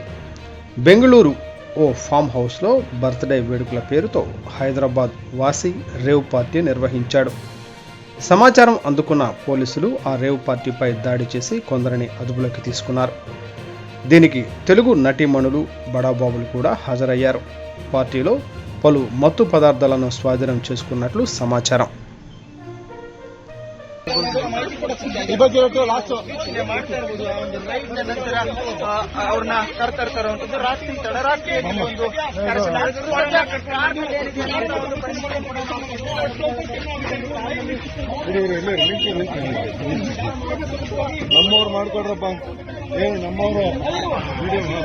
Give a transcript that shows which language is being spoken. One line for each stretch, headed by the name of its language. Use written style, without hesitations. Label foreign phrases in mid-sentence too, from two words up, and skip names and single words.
Telugu: బెంగళూరు ఓ
English: farm house
Telugu: బర్త్డే వేడుకల పేరుతో హైదరాబాద్ వాసి
English: rave party
Telugu: నిర్వహించాడు. సమాచారం అందుకున్న పోలీసులు ఆ
English: rave party
Telugu: దాడి చేసి కొందరిని అదుపులోకి తీసుకున్నారు. దీనికి తెలుగు నటీమణులు, బడాబాబులు కూడా హాజరయ్యారు. పార్టీలో పలు మత్తు పదార్థాలను స్వాధీనం చేసుకున్నట్లు సమాచారం.
Kannada: ಅವ್ರನ್ನ ಕರ್ತಾರೆ ರಾತ್ರಿ ತಡರಾತ್ರಿ ನಮ್ಮವ್ರು ಮಾಡ್ಕೊಡ್ರಪ್ಪ, ಏನು ನಮ್ಮವರು ವಿಡಿಯೋ